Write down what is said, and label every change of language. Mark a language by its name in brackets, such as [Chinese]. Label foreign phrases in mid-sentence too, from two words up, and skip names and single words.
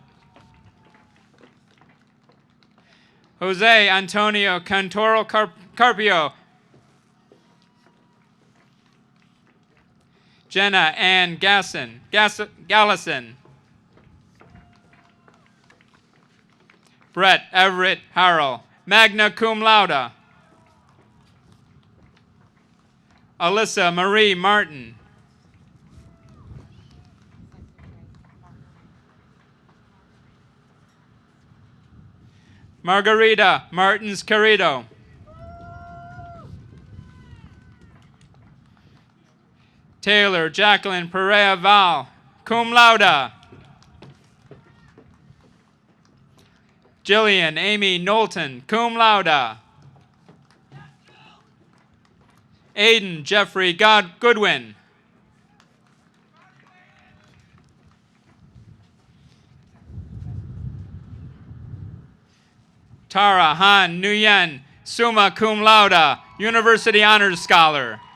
[English] Jose Antonio Cantoro Carpio. Jenna Ann Gallison. Brett Everett Harrell, [Latin] magna cum laude. [English] Alyssa Marie Martin. Margarita Martins Carrito. Taylor Jacqueline Perea Val, [Latin] cum laude. [English] Jillian Amy Knowlton, [Latin] cum laude. [English] Aiden Jeffrey Goodwin. Tara Han Nguyen, [Latin] summa cum laude, [English] University Honors Scholar.